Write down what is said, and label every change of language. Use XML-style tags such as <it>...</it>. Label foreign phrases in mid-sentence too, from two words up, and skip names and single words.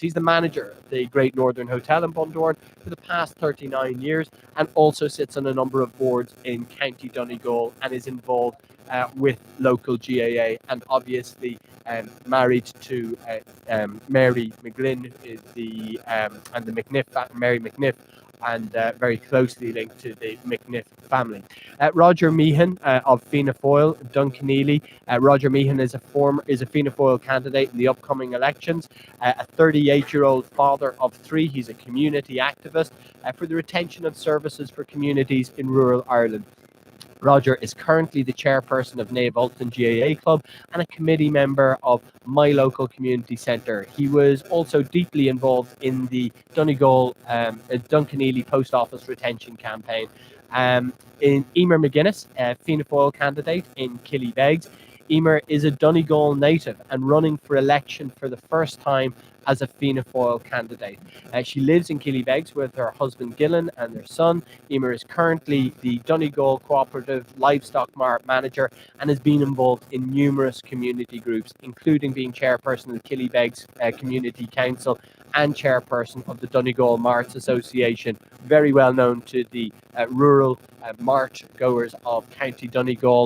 <en>He's the manager of the Great Northern Hotel in Bundoran for the past 39 years and also sits on a number of boards in County Donegal and is involved with local GAA and obviously married to Mary McGlynn is and the McNiff, Mary McNiff, and very closely linked to the McNiff family. Roger Meehan of Fianna Fáil, Dunkeneely. Roger Meehan is a Fianna Fáil candidate in the upcoming elections. A 38-year-old father of 3. He's a community activist for the retention of services for communities in rural Ireland. Roger is currently the chairperson of Nave Ulton GAA Club and a committee member of My Local Community Centre. He was also deeply involved in the Donegal Dunkeneely Post Office retention campaign. In Emer McGuinness, a Fianna Fáil candidate in Killybegs. Emer is a Donegal native and running for election for the first time as a Fianna Fáil candidate. She lives in Killybegs with her husband Gillen and their son. Emer is currently the Donegal Cooperative Livestock Manager and has been involved in numerous community groups, including being chairperson of the Killybegs Community Council and chairperson of the Donegal Marts Association, very well known to the rural march goers of County Donegal.</en>